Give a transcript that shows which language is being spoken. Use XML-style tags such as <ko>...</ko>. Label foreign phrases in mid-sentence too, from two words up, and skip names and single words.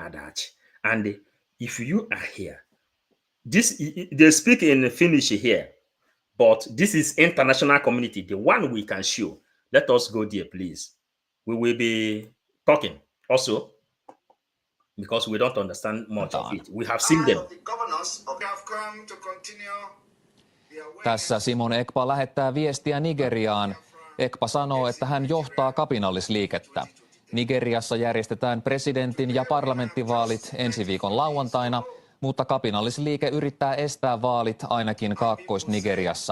<en>And if you are here, This they speak in Finnish here, but this is international community, the one we can show. Let us go there, please. We will be talking also because we don't understand much of it. We have seen them.</en> <fi>Tässä Simon Ekpa lähettää viestiä Nigeriaan. Ekpa sanoo, että hän johtaa kapinallisliikettä. Nigeriassa järjestetään presidentin- ja parlamenttivaalit ensi viikon lauantaina, mutta kapinallisliike yrittää estää vaalit ainakin Kaakkois-Nigeriassa.</fi>